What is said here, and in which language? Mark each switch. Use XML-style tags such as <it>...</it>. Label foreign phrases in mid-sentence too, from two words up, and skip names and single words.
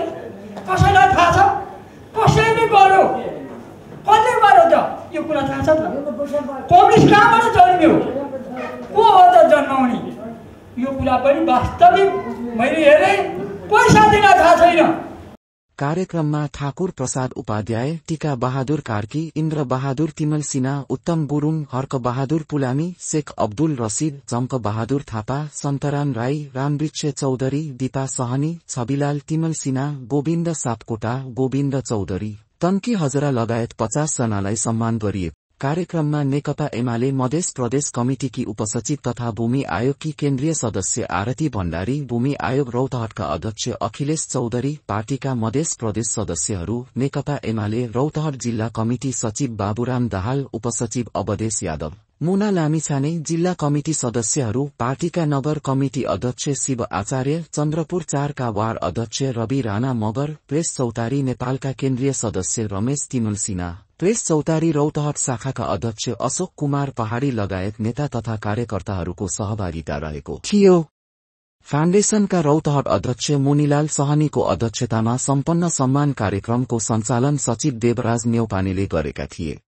<ne>कसैलाई थाहा छ? कसैले गर्यो? कसले गर्यो त? यो कुरा थाहा छ त? कम्युनिस्ट कहाँबाट जन्मियो? को हो त जन्माउने? यो कुरा पनि वास्तविक मैले हेरेँ, कोही साथीलाई थाहा छैन। कार्यक्रममा ठाकुर प्रसाद उपाध्याय, टीका बहादुर कार्की, इन्द्र बहादुर तिमल सिन्हा, उत्तम गुरुङ, हर्क बहादुर पुलामी, शेख अब्दुल रसिद, जम्क बहादुर थापा, सन्तराम राई, रामवृक्ष चौधरी, दीपा सहनी, छविलाल तिमल सिन्हा, गोविन्द सापकोटा, गोविन्द चौधरी, तन्की हजरा लगायत 50 जनालाई सम्मान गरिएको। कार्यक्रममा नेकपा एमाले मधेस प्रदेश कमिटिकी उपसचिव तथा भूमि आयोगकी केन्द्रीय सदस्य आरती भण्डारी, भूमि आयोग रौतहटका अध्यक्ष अखिलेश चौधरी, पार्टीका मधेस प्रदेश सदस्यहरू, नेकपा एमाले रौतहट जिल्ला कमिटी सचिव बाबुराम दाहाल, उपसचिव अवधेश यादव, मुना लामिछाने, जिल्ला कमिटी सदस्यहरू, पार्टीका नगर कमिटी अध्यक्ष शिव आचार्य, चन्द्रपुर 4 का वार्ड अध्यक्ष रवि राणा मगर, प्रेस चौतारी नेपालका केन्द्रीय सदस्य रमेश तिमल सिन्हा, प्रेस चौतारी रौतहट शाखाका अध्यक्ष अशोक कुमार पहाडी लगायत नेता तथा कार्यकर्ताहरूको सहभागिता रहेको थियो। फाउन्डेसनका रौतहट अध्यक्ष मुनिलाल सहनीको अध्यक्षतामा सम्पन्न सम्मान कार्यक्रमको सञ्चालन सचिव देवराज न्यौपानेले गरेका थिए।</ne>